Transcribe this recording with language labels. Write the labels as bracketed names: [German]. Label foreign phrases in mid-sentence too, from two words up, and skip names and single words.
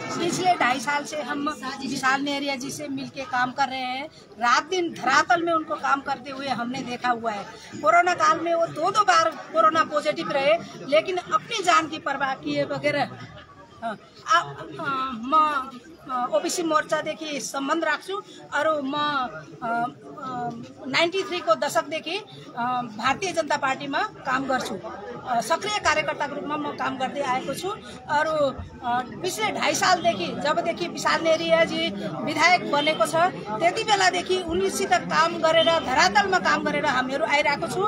[Hindi] पिछले 2.5 साल से हम विशाल नेहरिया जी से मिलकर काम कर रहे हैं, रात दिन धरातल में उनको काम करते हुए हमने देखा हुआ है। कोरोना काल में वो 2 बार कोरोना पॉजिटिव रहे, लेकिन अपनी जान की परवाह किए बगैर [Nepali] ओबीसी मोर्चादेखि सम्बन्ध राख्छु। अरू म 93 को दशकदेखि भारतीय जनता पार्टीमा काम गर्छु, सक्रिय कार्यकर्ताको रूपमा म काम गर्दै आएको छु। अरू पिछले 2.5 सालदेखि जबदेखि विशाल नेहरियाजी विधायक बनेको छ त्यति बेलादेखि उनीसित काम गरेर धरातलमा काम गरेर हामीहरू आइरहेको छु।